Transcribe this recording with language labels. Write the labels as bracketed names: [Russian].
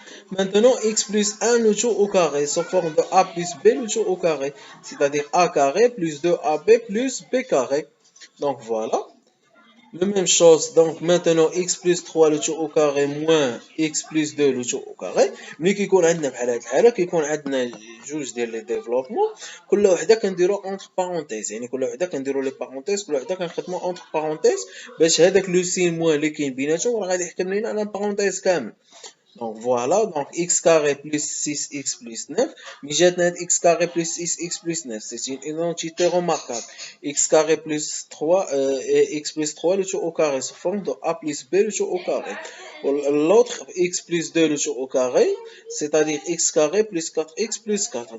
[French] Maintenant, x plus 1 le tout au carré se forme de a plus b le tout au carré, c'est-à-dire a carré plus 2ab plus b carré. Donc voilà. La même chose, donc maintenant x plus 3 le tout au carré moins x plus 2 le tout au carré. [Arabic] ملي كيكون عندنا بحال هاد الحالة كيكون عندنا جوج ديال لي ديفلوبمون كل وحدة كنديرو اونتر بارونتيز. يعني كل وحدة كنديرو لي بارونتيز كل وحدة كنخدمو اونتر بارونتيز باش هذاك لو سين موان اللي كاين بيناتهم راه غادي يحكم لينا على بارونتيز كامل. [French] Donc voilà, donc x carré plus 6x plus 9, mais x carré plus 6x plus 9, c'est une identité remarquable. X carré plus 3, x plus 3 le tout au carré sous forme de a plus b le tout au carré. L'autre x plus 2 le tout au carré, c'est-à-dire x carré plus 4x plus 4.